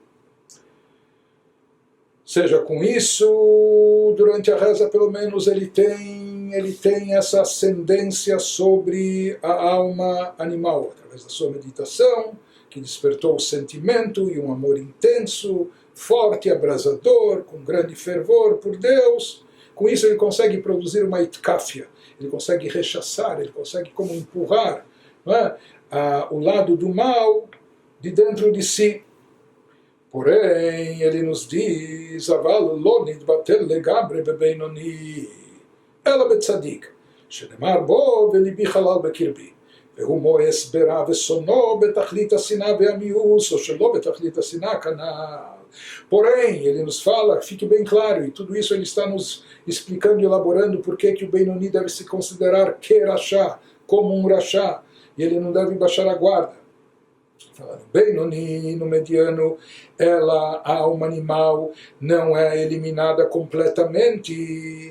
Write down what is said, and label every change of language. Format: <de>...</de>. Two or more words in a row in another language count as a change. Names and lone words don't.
<pt>Seja com isso, durante a reza, pelo menos, ele tem essa ascendência sobre a alma animal, através da sua meditação, que despertou o sentimento e um amor intenso, forte, abrasador, com grande fervor por Deus. Com isso ele consegue produzir uma itkafia, ele consegue rechaçar, ele consegue como empurrar, não é? O lado do mal de dentro de si. Porém, ele nos diz,</pt> <he>אבל לא נתבטל לגמרי בבינוני, אלא בצדיק, שנאמר בו ולבי חלל בקרבי, והוא מואס ברע ושונאו בתכלית השנאה והמיאוס, או שלא בתכלית השנאה כנ"ל.</he> <pt>Porém, ele nos fala, fique bem claro, e tudo isso ele está nos explicando e elaborando por que o Benoni deve se considerar Kerashá, como um Rashá, e ele não deve baixar a guarda. Falando Benoni, no mediano, a alma animal, não é eliminada completamente.</pt>